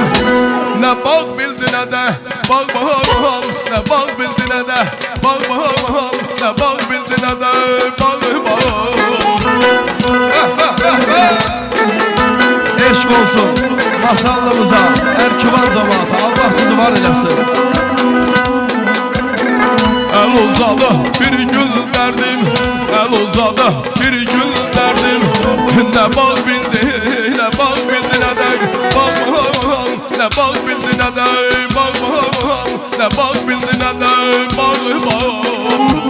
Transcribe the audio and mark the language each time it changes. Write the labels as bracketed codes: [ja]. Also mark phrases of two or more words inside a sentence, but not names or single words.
[az] Nə bağ bildi nə də bağ bağam, nə bağ bildi nə də bağ bağam, nə bağ bildi nə də bağ bağam. Eşq olsun masallımıza, Erkivan cəmaatı, Allah sizi var eləsin. [tr] El uzadı bir gün derdim, el uzadı bir gün derdim. Ne bağ bildi, ne bağ bildi ne de bağ bağam, ne bağ bildi ne de bağ bağam, ne bağ bildi ne de bağ bağam.